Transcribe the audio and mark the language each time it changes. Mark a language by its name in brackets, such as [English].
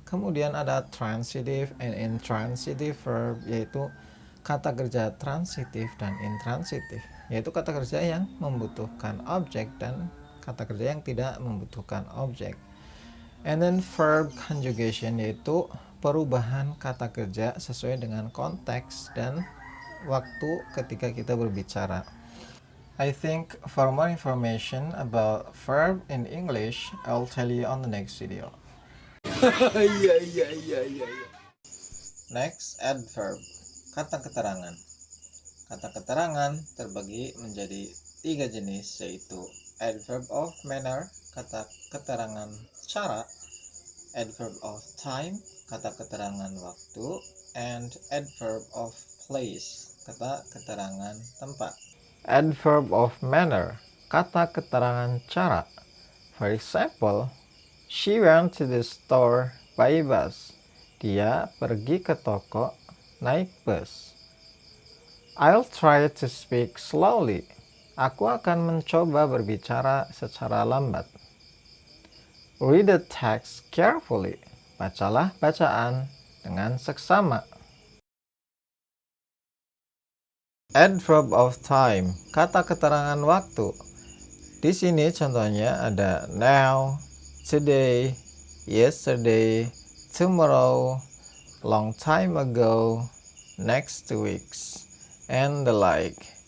[Indonesian] Kemudian ada transitive and intransitive verb, yaitu kata kerja transitif dan intransitif, yaitu kata kerja yang membutuhkan objek dan kata kerja yang tidak membutuhkan objek. [English] And then verb conjugation, [Indonesian] yaitu perubahan kata kerja sesuai dengan konteks dan waktu ketika kita berbicara. [English] I think for more information about verb in English, I'll tell you on the next video. [Indonesian] Next, adverb, kata keterangan. Kata keterangan terbagi menjadi 3 jenis, yaitu adverb of manner, kata keterangan cara, adverb of time, kata keterangan waktu, and adverb of place, kata keterangan tempat. Adverb of manner, kata keterangan cara. [English] For example, she went to the store by bus. [Indonesian] Dia pergi ke toko naik bus. [English] I'll try to speak slowly. [Indonesian] Aku akan mencoba berbicara secara lambat. [English] Read the text carefully. [Indonesian] Bacalah bacaan dengan seksama. Adverb of time, kata keterangan waktu. Di sini contohnya ada now, today, yesterday, tomorrow, long time ago, next weeks, and the like.